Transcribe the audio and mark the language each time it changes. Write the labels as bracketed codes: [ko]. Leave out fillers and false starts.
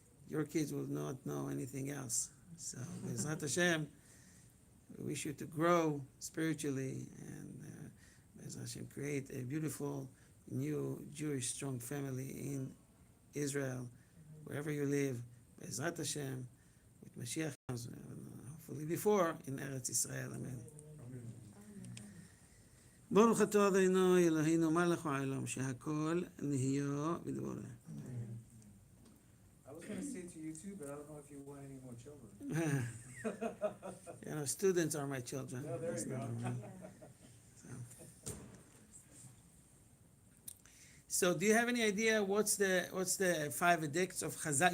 [en] Your kids will not know anything else. So, Be'ezrat Hashem, we wish you to grow spiritually and Be'ezrat Hashem create a beautiful new Jewish strong family in Israel, wherever you live. Be'ezrat Hashem, with Mashiach comes, hopefully before, in Eretz Yisrael. Amen. [he] ברוך אתה אדוני אלוהינו מלך העולם שהכל נהיה בדברו. [en] I was going to say to you too, but I don't know if you want any more children. You know, students are my children. No, there you go. So do you have any idea what's the 5 edicts of Chazal?